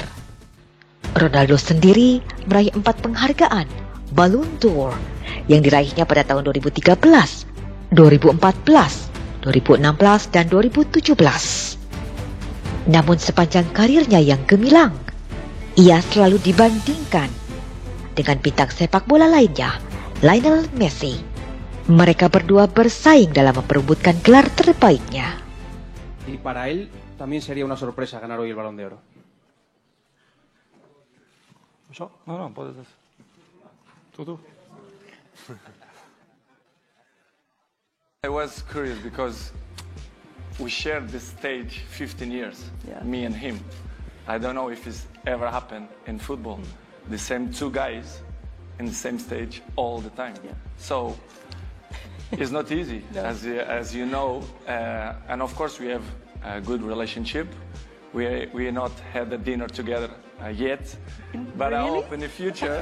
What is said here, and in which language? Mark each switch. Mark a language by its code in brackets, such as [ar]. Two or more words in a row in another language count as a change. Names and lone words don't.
[id] Ronaldo sendiri meraih 4 penghargaan Ballon d'Or yang diraihnya pada tahun 2013, 2014, 2016, dan 2017. Namun sepanjang karirnya yang gemilang, ia selalu dibandingkan dengan bintang sepak bola lainnya, Lionel Messi. Mereka berdua bersaing dalam memperebutkan gelar terbaiknya. [es] Y para él también sería una sorpresa ganar hoy el Balón de Oro. No, puedes. Tú. [en] I was curious because we shared this stage 15 years, me and him. I don't know if it's ever happened in football. The same 2 guys in the same stage all the time. So it's not easy, as you know. And of course we have a good relationship. We not had a dinner together yet, but I hope in the future.